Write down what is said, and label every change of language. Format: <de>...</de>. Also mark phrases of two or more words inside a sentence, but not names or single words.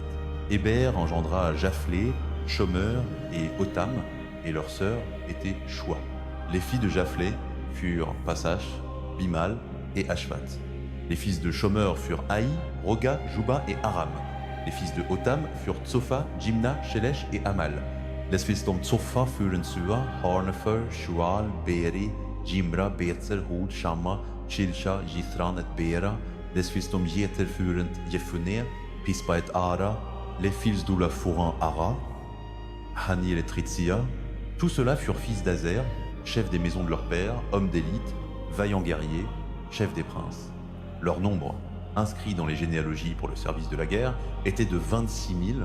<fr>Héber engendra Japhlé, Shomer et Otam, et leur sœur était Shua. Les filles de Japhlé furent Pasach, Bimal et Ashvat. Les fils de Shomer furent Haï, Roga, Juba et Aram. Les fils de Otam furent Tsofa, Jimna, Shelesh et Amal. Les fils de Tsofa furent Sua, Harnefer, Shual, Beri, Jimra, Betzer, Hud, Shamma, Shilsha, Jithran et Bera. Les fils de Jeter furent Jephuné, Pispa et Ara. Les fils d'Ula furent Ara, Hanir et Tritsia. Tous ceux-là furent fils d'Azer, chefs des maisons de leur père, hommes d'élite, vaillants guerriers, chefs des princes. Leur nombre, inscrit dans les généalogies pour le service de la guerre, était de 26 000.</fr>